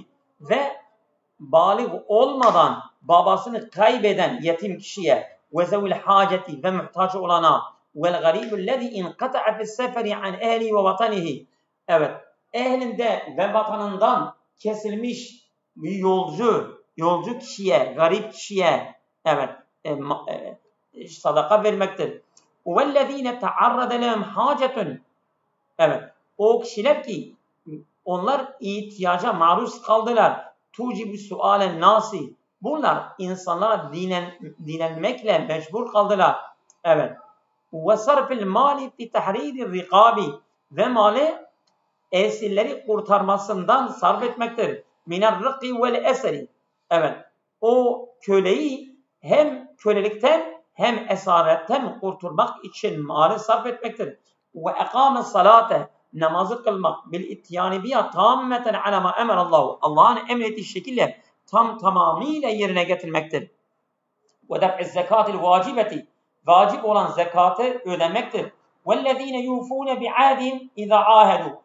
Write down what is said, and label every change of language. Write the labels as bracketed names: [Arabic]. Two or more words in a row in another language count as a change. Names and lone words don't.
[Turkish] Ve balık olmadan babasını kaybeden yetim kişiye ve [Arabic] ذا الحاجة [Turkish] ve muhtaç olana [Arabic] والغريب الذي انقطع في السفر عن أهله ووطنه. [Turkish] Evet, ehlinde ve vatanından kesilmiş bir yolcu kişiye, garip kişiye evet sadaka vermektir. [Arabic] وَالَّذ۪ينَ تَعَرَّدَ لَهُمْ حَاجَةٌ. [Turkish] Evet. O kişiler ki onlar ihtiyaca maruz kaldılar. [Arabic] تُوجِبُ سُؤَالَ nasi. [Turkish] Bunlar insanlara dinlenmekle mecbur kaldılar. Evet. [Arabic] وَصَرْفِ الْمَالِ فِي تَحْرِيرِ الرِّقَابِ. [Turkish] Ve mali esirleri kurtarmasından sarf etmektir. [Arabic] مِنَ الرِّقِّ وَالْاَسَرِ. [Turkish] Evet. O köleyi hem kölelikten hem esaretten kurtulmak için mali sarf etmektir. [Arabic] وَاَقَامَ الصَّلَاةَ. [Turkish] Namazı kılmak [Arabic] بالإتيان بها تامة على ما أمر الله. [Turkish] Allah'ın emrettiği şekilde tamamıyla yerine getirmektir. [Arabic] ودفع الزكاة الواجبة. [Turkish] Vacip olan zekatı ödemektir. [Arabic] والذين يوفون بعهدهم إذا عاهدوا.